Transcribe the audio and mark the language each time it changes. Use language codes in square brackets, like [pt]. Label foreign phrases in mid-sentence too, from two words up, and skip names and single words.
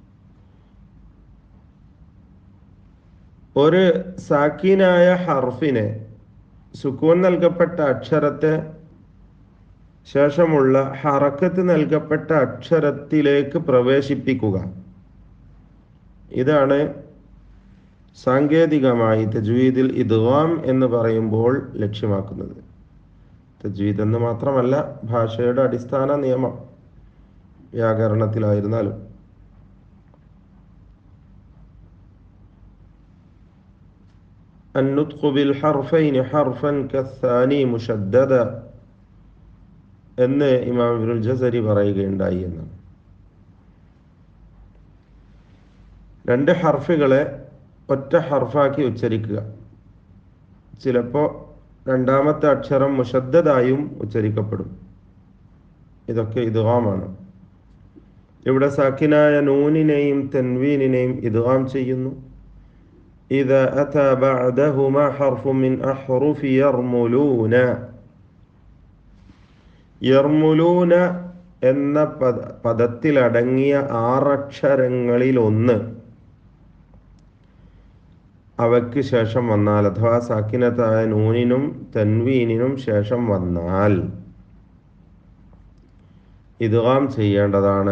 [ml] ഒരു സാക്കിനായ ഹർഫിനെ, സുക്കൂൻ നൽകപ്പെട്ട അക്ഷരത്തെ ശേഷമുള്ള ഹറക്കത്ത് നൽകപ്പെട്ട അക്ഷരത്തിലേക്ക് പ്രവേശിപ്പിക്കുക. ഇതാണ് സാങ്കേതികമായി തജ്വീദിൽ ഇദ്ഗാം എന്ന് പറയുമ്പോൾ ലക്ഷ്യമാക്കുന്നത്. തജ്വീദ് എന്ന് മാത്രമല്ല, ഭാഷയുടെ അടിസ്ഥാന നിയമം വ്യാകരണത്തിലായിരുന്നാലും. [ar] النطق بالحرفين حرفا كالثاني مشددا [ml] എന്ന് ഇമാം ഇബ്നുൽ ജസരി പറയുകയുണ്ടായി എന്നാണ്. രണ്ട് ഹർഫുകളെ ഒറ്റ ഹർഫാക്കി ഉച്ചരിക്കുക. ചിലപ്പോൾ രണ്ടാമത്തെ അക്ഷരം മുഷദ്ദദായും ഉച്ചരിക്കപ്പെടും. ഇതൊക്കെ ഇദ്ഗാമാണ്. ഇവിടെ സാക്കിനായ നൂനിനെയും തൻവീനിനെയും ഇദ്ഗാം ചെയ്യുന്നു. [ar] إذا أتى بعدهما حرف من أحرف يرملون. [ml] യർമുലൂന എന്ന പദത്തിലടങ്ങിയ 6 അക്ഷരങ്ങളിൽ ഒന്ന് അവയ്ക്ക് ശേഷം വന്നാൽ, അഥവാ സാക്കിനത്തായ നൂനിനും തൻവീനിനും ശേഷം വന്നാൽ ഇദ്ഗാം ചെയ്യേണ്ടതാണ്.